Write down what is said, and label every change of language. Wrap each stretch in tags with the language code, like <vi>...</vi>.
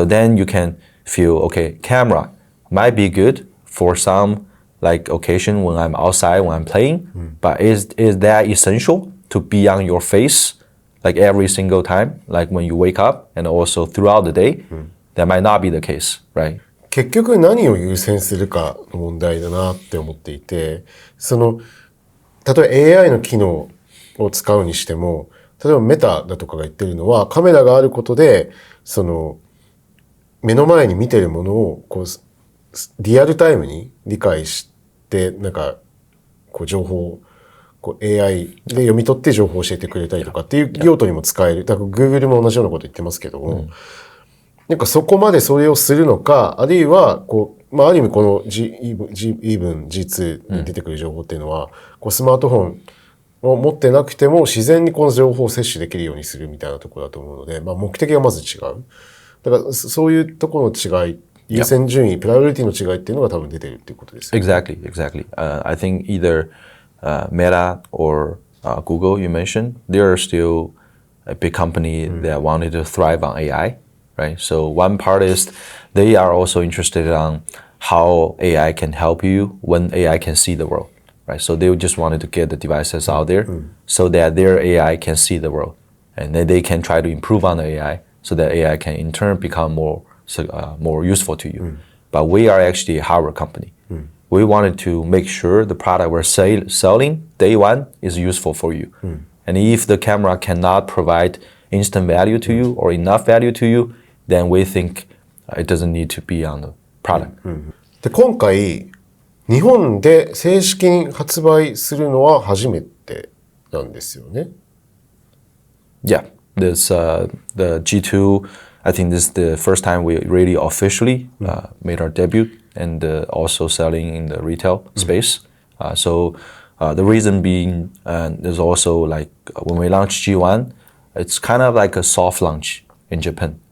<en>So then you can feel, okay, camera might be good for some like occasion when I'm outside, when I'm playing, but is that essential to be on your face like every single time, like when you wake up and also throughout the day? That might not be the case, right?</en> <ja>結局何を優先するかの問題だなって思っていて、例えば AI の機能を使うにしても、例えばメタだとかが言ってるのは、カメラがあることで、目の前に見てるものをリアルタイムに理解して、情報をAI で読み取って情報を教えてくれたりとかっていう用途にも使える。だから Google も同じようなこと言ってますけども、そこまでそれをするのか、あるいは、ある意味この Even G2 に出てくる情報っていうのは、スマートフォンを持ってなくても自然にこの情報を摂取できるようにするみたいなところだと思うので、目的がまず違う。だからそういうところの違い、優先順位、プライオリティの違いっていうのが多分出てるっていうことですよね。</ja> <en>Exactly. I think either Meta or Google you mentioned, they are still a big company that wanted to thrive on AI, right? So one part is they are also interested on how AI can help you when AI can see the world, right? So they just wanted to get the devices out there so that their AI can see the world, and then they can try to improve on the AI so that AI can in turn become more useful to you. But we are actually a hardware company. We wanted to make sure the product we're selling day one is useful for you. And if the camera cannot provide instant value to you or enough value to you, then we think it doesn't need to be on the product.</en> <ja>で、今回日本で正式に発売するのは初めてなんですよね。</ja> <en>Yeah, this the G2. I think this is the first time we really officially made our debut and also selling in the retail space. So the reason being, there's also like when we launched G1, it's kind of like a soft launch in Japan.</en>